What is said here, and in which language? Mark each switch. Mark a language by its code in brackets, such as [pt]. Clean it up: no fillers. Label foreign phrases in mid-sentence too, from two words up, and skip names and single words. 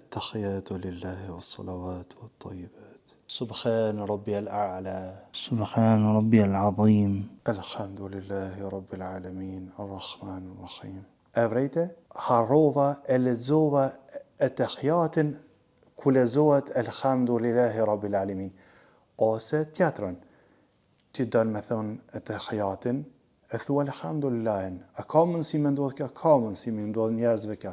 [ar] التحيات لله والصلوات والطيبات سبحان ربي الأعلى سبحان ربي العظيم الحمد لله رب العالمين الرحمن الرحيم. [sq] Evrejte, harrova e lexova etahiatin ku lezohet [ar] الحمد لله رب العالمين. [sq] Ose tjetrën, ti don me thonë etahiatin, e thua Elhamdulillahin. A ka mundësi me ndodh kjo? Ka mundësi me ndodh njerëzve kjo.